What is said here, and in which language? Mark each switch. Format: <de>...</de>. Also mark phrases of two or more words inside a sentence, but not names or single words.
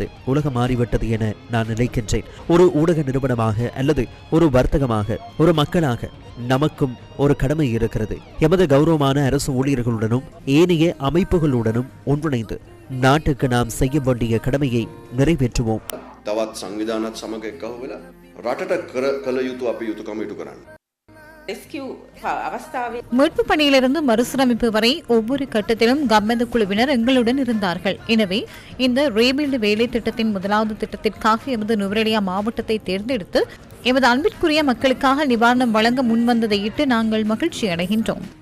<ta>உலகம் மாறிவிட்டது என நான் நினைக்கின்றேன். ஒரு ஊடக நிறுவனமாக அல்லது ஒரு வர்த்தகமாக, ஒரு மக்களாக நமக்கும் ஒரு கடமை இருக்கிறது. எமது கௌரவமான அரசு ஊழியர்களுடனும் ஏனைய அமைப்புகளுடனும் ஒன்றிணைந்து நாட்டுக்கு நாம் செய்ய வேண்டிய கடமையை நிறைவேற்றுவோம்.</ta> <si>තවත් සංවිධානත් සමග එක්කව වෙලා රටට කළ යුතු අපි යුතුකම ඉටු කරන්න.</si> <ta>மீட்பு பணியிலிருந்து மறுசீரமைப்பு வரை ஒவ்வொரு கட்டத்திலும் கம்மெத குழுவினர் எங்களுடன் இருந்தார்கள். எனவே இந்த ரீபில்ட் வேலை திட்டத்தின் 1வது திட்டத்திற்காக எமது நுவரெலியா மாவட்டத்தை தேர்ந்தெடுத்து எமது அன்பிற்குரிய மக்களுக்காக நிவாரணம் வழங்க முன்வந்ததையிட்டு நாங்கள் மகிழ்ச்சி அடைகின்றோம்.</ta>